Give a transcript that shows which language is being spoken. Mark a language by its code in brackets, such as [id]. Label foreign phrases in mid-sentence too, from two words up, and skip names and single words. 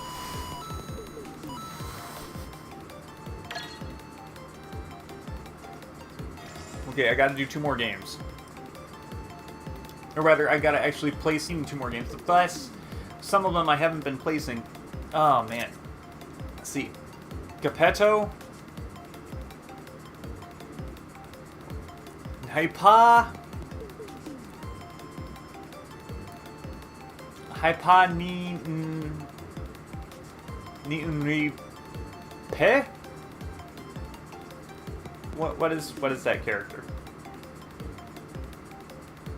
[en] Okay, I gotta do 2 more games. Or rather, I gotta actually place 2 more games. Plus, some of them I haven't been placing. Oh, man. Let's see. Geppetto. Hypa. Hypa ni unri pe? What is that character?